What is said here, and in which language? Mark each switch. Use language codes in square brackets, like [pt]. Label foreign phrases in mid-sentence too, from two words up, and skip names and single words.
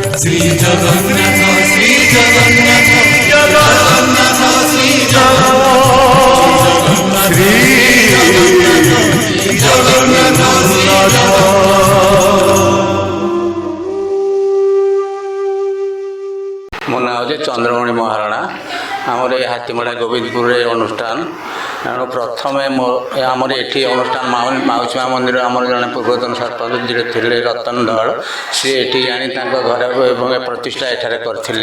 [or] জগন্নাথ শ্রী জগন্নাথ জগন্নাথ শ্রী জগন্নাথ শ্রী জগন্নাথ। ମୋ ନାଁ ହେଉଛି ଚନ୍ଦ୍ରମଣି ମହାରଣା। ଆମର ଏ ହାତୀମଡ଼ା ଗୋବିନ୍ଦପୁରରେ ଅନୁଷ୍ଠାନ। ତେଣୁ ପ୍ରଥମେ ଆମର ଏଠି ଅନୁଷ୍ଠାନ ମାଉସୀ ମା ମନ୍ଦିର ଆମର ଜଣେ ପୂର୍ବତନ ସରପଞ୍ଚ ଯିଏ ଥିଲେ ରତନ ଧଳ, ସିଏ ଏଠି ଆଣି ତାଙ୍କ ଘର ଏବଂ ପ୍ରତିଷ୍ଠା ଏଠାରେ କରିଥିଲେ।